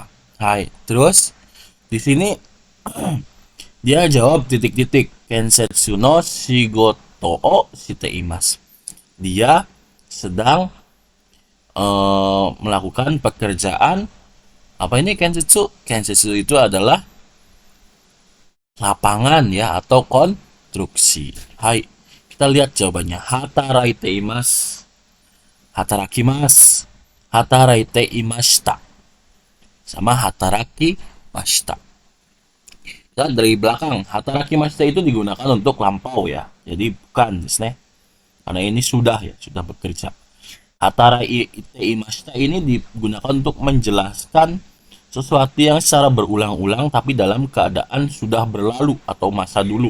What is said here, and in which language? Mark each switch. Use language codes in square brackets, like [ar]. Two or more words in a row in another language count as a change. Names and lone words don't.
[id] Hai, terus di sini dia jawab titik-titik. [ja] 建設の仕事をしています. [id] Dia sedang melakukan pekerjaan apa ini kensetsu? Kensetsu itu adalah lapangan ya atau konstruksi. Hai, kita lihat jawabannya. [ja] 働いています、働きます、働いていました、sama 働きました. [id] Kita dari belakang, [ja] 働きました [id] itu digunakan untuk lampau ya. Jadi bukan desne. Karena ini sudah ya, sudah bekerja. [ja] 働いて [id] ini digunakan untuk menjelaskan sesuatu yang secara berulang-ulang tapi dalam keadaan sudah berlalu atau masa dulu.